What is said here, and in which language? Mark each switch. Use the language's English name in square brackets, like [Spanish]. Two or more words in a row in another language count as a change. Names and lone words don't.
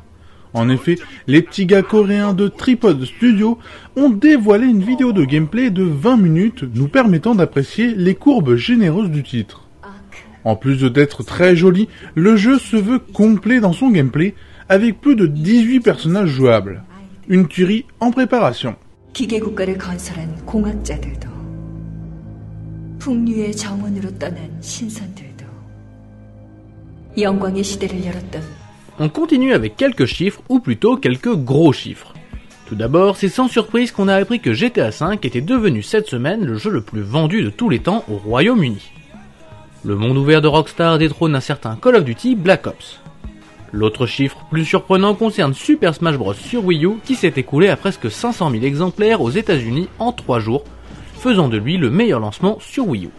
[French] En effet, les petits gars coréens de Tripod Studio ont dévoilé une vidéo de gameplay de 20 minutes nous permettant d'apprécier les courbes généreuses du titre. En plus d'être très joli, le jeu se veut complet dans son gameplay avec plus de 18 personnages jouables. Une tuerie en préparation. [Korean] 기계국가를 건설한 공학자들도 풍류의 정원으로 떠난 신선들도 영광의 시대를 열었던. [French] On continue avec quelques chiffres, ou plutôt quelques gros chiffres. Tout d'abord, c'est sans surprise qu'on a appris que GTA V était devenu cette semaine le jeu le plus vendu de tous les temps au Royaume-Uni. Le monde ouvert de Rockstar détrône un certain Call of Duty Black Ops. L'autre chiffre plus surprenant concerne Super Smash Bros sur Wii U qui s'est écoulé à presque 500 000 exemplaires aux États-Unis en 3 jours, faisant de lui le meilleur lancement sur Wii U.